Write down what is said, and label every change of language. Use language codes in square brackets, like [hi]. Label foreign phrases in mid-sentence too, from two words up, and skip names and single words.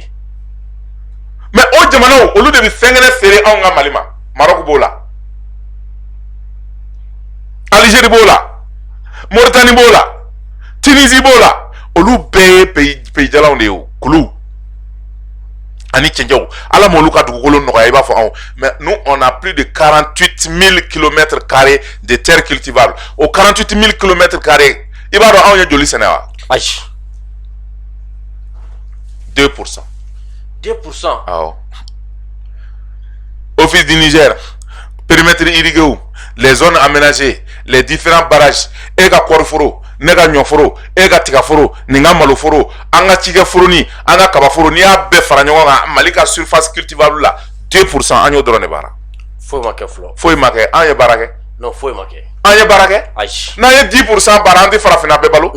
[bm] mais o jamanaw olu de bɛ fɛn kɛnɛ feere anw ka Mali ma Maroc b'o la Algérie b'o la Mauritanie b'o la Tunisie b'o la olu bɛɛ ye pays jalaw de ye o kulu ani cɛnjɛw ala m'olu ka dugukolo nɔgɔya i b'a fɔ anw [fr] mais nous on a plus de 48 000 km² de terre cultivable [bm] o 48 000 km² i b'a dɔn anw ye joli sɛnɛ wa ayi 2%. 2%. awɔ Office du Niger [fr] périmètre irrigué où les zones aménagées les différents barrages [bm] e ka kɔɔri foro ne ka ɲɔ foro e ka tiga foro nin ka malo foro an ka cikɛ foro ni an ka kaba foro n'i y'a bɛɛ fara ɲɔgɔn kan Mali ka [fr] surface cultivable [bm] la 2% an y'o dɔrɔn de baara foyi ma kɛ fɔlɔ foyi ma kɛ an ye baara kɛ non foyi ma kɛ an ye baara kɛ ayi n'an ye 10% baara an tɛ farafinna bɛɛ balo